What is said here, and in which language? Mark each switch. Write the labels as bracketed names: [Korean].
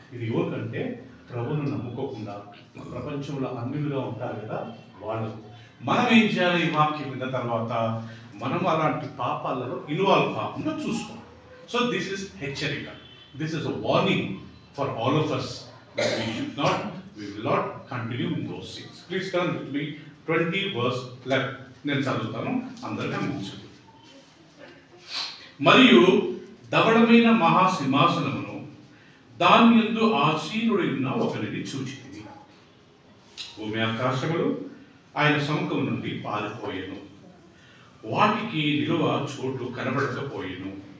[Telugu] ఇది ఎవరికంటే ప్రభువును నమ్ముకోకుండా ప్రపంచంలో అన్యులుగా ఉంటారు కదా వాళ్ళకు. మనం ఏం చేయాలి? ఈ వాక్యం విన్న తర్వాత మనం అలాంటి పాపాలలో ఇన్వాల్వ్ కాకుండా చూసుకోవాలి. [English] so this is [Telugu] హెచ్చరిక, [English] This is a warning for all of us that we will not continue in those things. Please turn with me 20 verse 11. [Telugu] నేను చదువుతాను, అందరూ గమనించండి. మరియు ధవళమైన మహాసింహాసనమును దాని యందు ఆసీనుడైన ఒకరిని చూచితిని. భూమి ఆకాశములు ఆయన సముఖం నుండి పారిపోయెను, వాటికి నిలువ చోటు కనబడకపోయెను.